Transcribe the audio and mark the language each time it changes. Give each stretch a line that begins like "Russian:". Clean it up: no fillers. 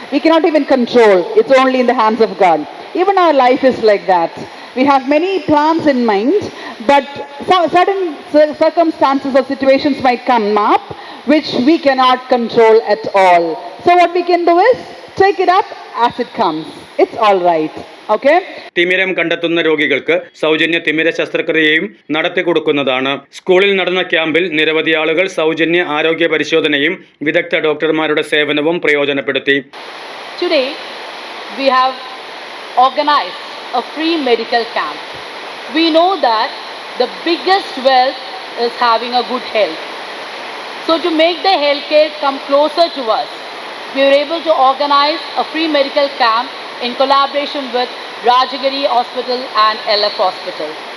English: We cannot even control. It's only in the hands of God. Even our life is like that. We have many plans in mind, but certain circumstances or situations might come up which we cannot control at all. So what we can do is take it up as it comes. It's all right. Okay?
Malayalam: തിമിരം കണ്ടെത്തുന്ന രോഗികൾക്ക് സൗജന്യ തിമിര ശസ്ത്രക്രിയയും നടത്തി കൊടുക്കുന്നതാണ്. സ്കൂളിൽ നടന്ന ക്യാമ്പിൽ നിരവധി ആളുകൾ സൗജന്യ ആരോഗ്യ പരിശോധനയും വിദഗ്ധ ഡോക്ടർമാരുടെ സേവനവും പ്രയോജനപ്പെടുത്തി.
English: Today we have organized a free medical camp. We know that the biggest wealth is having a good health. So to make the healthcare come closer to us, we were able to organize a free medical camp in collaboration with Rajagiri Hospital and LF Hospital.